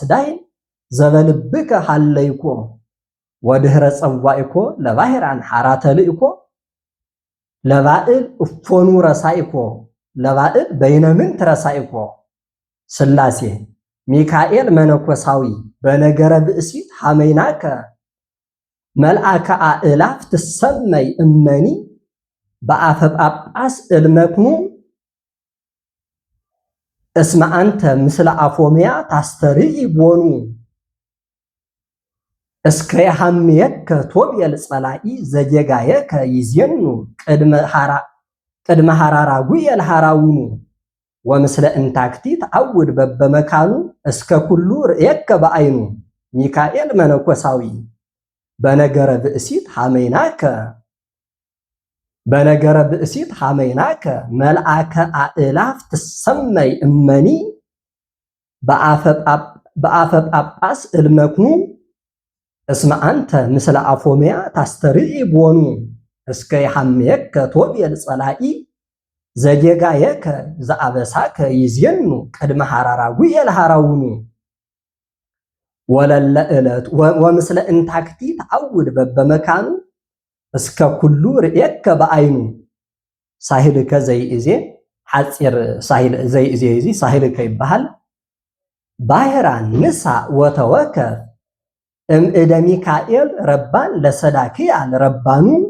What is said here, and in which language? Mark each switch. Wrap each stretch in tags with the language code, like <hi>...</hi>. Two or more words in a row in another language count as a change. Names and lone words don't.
<gez>ዳይን ዘበልብከ ሀለይኮ ወድህረ ጸዋኢኮ ለባህራን ሐራተ ልእኮ ለባእል እፎኑ ረሳኢኮ ለባእል በይነምን ትረሳኢኮ ስላሴ ሚካኤል መነኮሳዊ በነገረ ብእሲት ሐመይናከ መልአከ አእላፍ ትሰመይ እመኒ በአፈ ጳጳስ እልመክሙ እስመ አንተ ምስለ አፎምያ ታስተርኢ ቦኑ እስከ የሐምየከ ቶብየል ጸላኢ ዘጌጋየከ ይዜኑ ቅድመ ሐራራ ጉየል ሐራውኑ ወምስለ እንታክቲ ተአውድ በበመካኑ እስከ ኩሉ ርእየከ በአይኑ ሚካኤል መነኮሳዊ በነገረ ብእሲት ሐመይናከ መልአከ አእላፍ ትሰመይ እመኒ በአፈ ጳጳስ እልመክኑ እስመ አንተ ምስለ አፎምያ ታስተርኢ ቦኑ እስከ የሐምየከ ቶብየል ጸላኢ ዘጌጋየከ ዘአበሳከ ይዜኑ ቅድመ ሐራራ ጉየል ሐራውኑ ወለለ ዕለት ወምስለ እንታክቲ ተአውድ በበመካኑ እስከ ኩሉ ርእየከ በአይኑ ሳሂልከ ዘይእዜ</gez> <ti>ሐፂር ሳሂል ዘይእዜ እዚ ሳሂልከ ይበሃል ባህራን ንሳ</ti> <gez>ወተወከፍ እምእደ ሚካኤል ረባን ለሰዳክያል ረባኑ</gez>